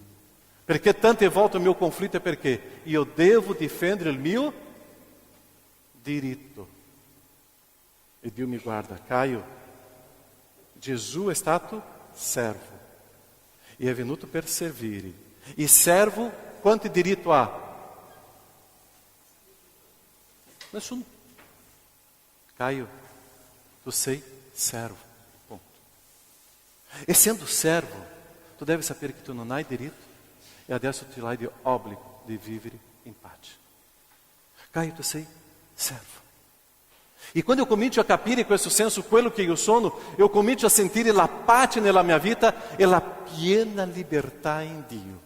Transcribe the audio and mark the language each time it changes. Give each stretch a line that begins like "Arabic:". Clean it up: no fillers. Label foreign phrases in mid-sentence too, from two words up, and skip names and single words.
Italian: Perché tante volte il mio conflitto è perché io devo difendere il mio diritto. E Dio mi guarda, Caio, Gesù è stato servo. E è venuto per servire. E servo, quanto diritto ha? Nessuno. Caio, tu sei servo. Ponto.
Portuguese: E sendo servo,
Italian: tu devi sapere che tu non hai diritto e adesso ti hai di obbligo di vivere in pace. Caio, tu sei servo. E quando eu comincio a capire questo senso, quello che io sono, io comincio a sentire la pace nella mia vita e la piena libertà in Dio.